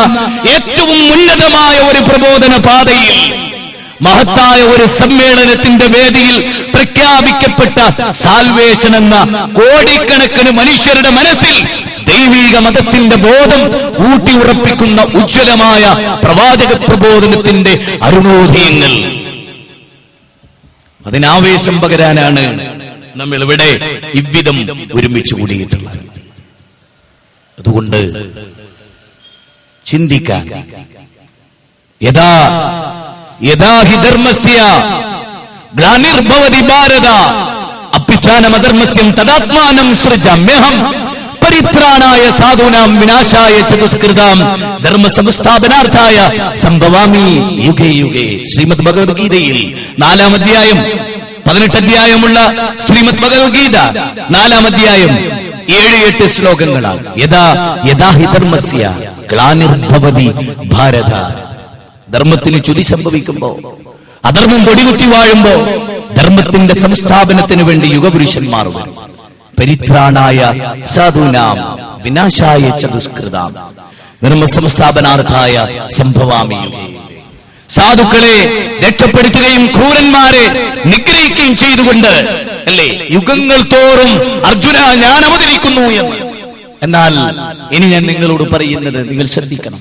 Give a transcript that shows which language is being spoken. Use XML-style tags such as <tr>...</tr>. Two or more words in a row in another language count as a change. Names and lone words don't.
<ml>ഏറ്റവും ഉന്നതമായ ഒരു പ്രബോധന പാതയിൽ മഹത്തായ ഒരു സമ്മേളനത്തിന്റെ വേദിയിൽ പ്രഖ്യാപിക്കപ്പെട്ട സാൽവേഷൻ എന്ന കോടിക്കണക്കിന് മനുഷ്യരുടെ മനസ്സിൽ ദൈവീക മതത്തിന്റെ ബോധം ഊട്ടിയുറപ്പിക്കുന്ന ഉജ്ജ്വലമായ പ്രവാചക പ്രബോധനത്തിന്റെ അരുണോദയങ്ങൾ, അതിനാവേശം പകരാനാണ് നമ്മൾ ഇവിടെ ഇவ்விதം ഒരുമിച്ച് കൂടിയിട്ടുള്ളത്. അതുകൊണ്ട് ചിന്തിക്കാൻ,</ml> <sa>യഥാ ഹി ധർമ്മസ്യ ഗ്ലാനിർഭവതി ഭാരത അപ്പിച്ഛാനമധർമ്മസ്യം തദാത്മാനം സൃജാമ്യഹം പരിത്രാണായ സാധൂനാം വിനാശായ ചതുഷ്കൃതാം ധർമ്മസംസ്ഥാപനാർത്ഥായ സംഭവാമി യുഗേ യുഗേ.</sa> <ml>ശ്രീമദ് ഭഗവത്ഗീതയിൽ 4-ാം അധ്യായം 18 അധ്യായമുള്ള ശ്രീമദ് ഭഗവത്ഗീത 4-ാം അധ്യായം 7-8 ശ്ലോകങ്ങളാണ്.</ml> <sa>യഥാ ഹി ധർമ്മസ്യ ഗ്ലാനിർഭവതി ഭാരത.</sa> <ml>ധർമ്മത്തിന് ചുതി സംഭവിക്കുമ്പോ, അധർമ്മം കൊടികുത്തി വാഴുമ്പോ ധർമ്മത്തിന്റെ സംസ്ഥാപനത്തിന് വേണ്ടി യുഗപുരുഷന്മാർ വരും.</ml> <sa>പരിത്രാണായ സാധൂനാം വിനാശായ ചതുഷ്കൃതാം ധർമ്മസംസ്ഥാപനാർത്ഥായ സംഭവാമി.</sa> <ml>സാധുക്കളെ രക്ഷപ്പെടുത്തുകയും ക്രൂരന്മാരെ നിഗ്രഹിക്കുകയും ചെയ്തുകൊണ്ട് അല്ലേ യുഗങ്ങൾ തോറും അർജുന ഞാൻ അവതരിക്കുന്നു എന്ന്. എന്നാൽ ഇനി ഞാൻ നിങ്ങളോട് പറയുന്നത് നിങ്ങൾ ശ്രദ്ധിക്കണം.</ml>